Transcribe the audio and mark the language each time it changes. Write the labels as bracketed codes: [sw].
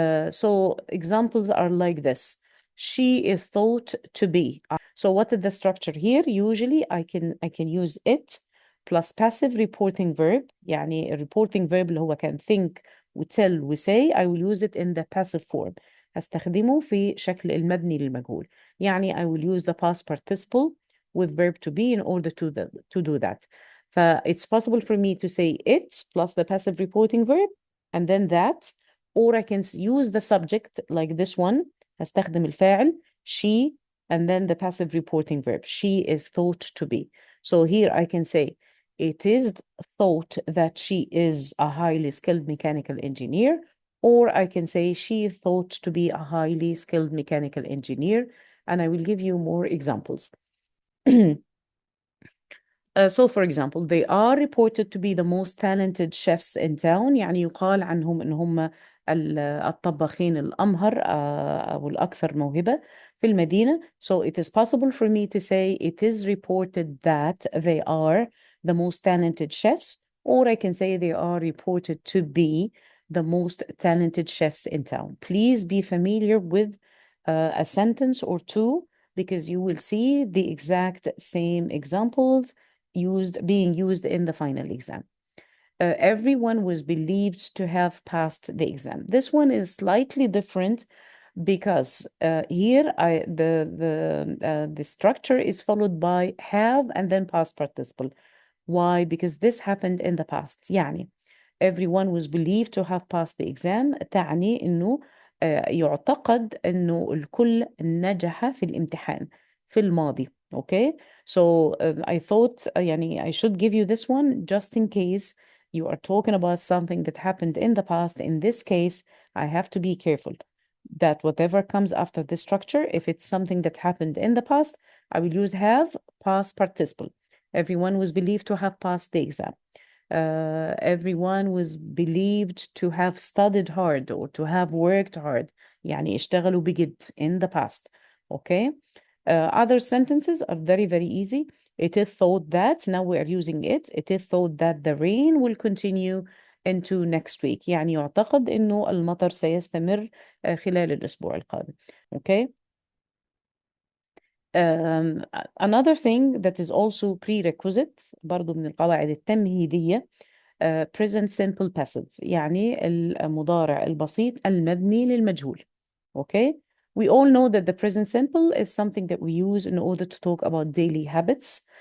[en] So examples are like this. She is thought to be. So what is the structure here? Usually I can use it plus passive reporting verb. يعني reporting verb [ar] اللي هو [en] can think وtell وsay. I will use it in the passive form. [ar] هستخدمه في شكل المبني للمجهول. [en] يعني I will use the past participle with verb to be in order to do that. It's possible for me to say it plus the passive reporting verb and then that, or I can use the subject like this one. [ar] هستخدم الفاعل [en] she and then the passive reporting verb. She is thought to be. So here I can say it is thought that she is a highly skilled mechanical engineer, or I can say she is thought to be a highly skilled mechanical engineer, and I will give you more examples. So for example, they are reported to be the most talented chefs in town. [ar] يعني يقال عنهم إن هم الطباخين الأمهر أو الأكثر موهبة في المدينة. [en] So it is possible for me to say it is reported that they are the most talented chefs, or I can say they are reported to be the most talented chefs in town. Please be familiar with a sentence or two, because you will see the exact same examples being used in the final exam. Everyone was believed to have passed the exam. This one is slightly different because here the structure is followed by have and then past participle. Why? Because this happened in the past. يعني everyone was believed to have passed the exam. [ar] تعني إنه يعتقد إنه الكل نجح في الامتحان في الماضي. [en] Okay, so I thought يعني I should give you this one just in case you are talking about something that happened in the past. In this case, I have to be careful. that whatever comes after this structure, if it's something that happened in the past, I will use have past participle. Everyone was believed to have passed the exam. Everyone was believed to have studied hard or to have worked hard. يعني [ar] اشتغلوا بجد [en] in the past. Okay. Other sentences are very, very easy. It is thought that, now we are using it, it is thought that the rain will continue into next week. [ar] يعني يعتقد إنه المطر سيستمر خلال الأسبوع القادم. [en] Okay. Another thing that is also prerequisite [ar] برضو من القواعد التمهيدية [en] present simple passive يعني [ar] المضارع البسيط المبني للمجهول. [en] Okay. We all know that the present simple is something that we use in order to talk about daily habits.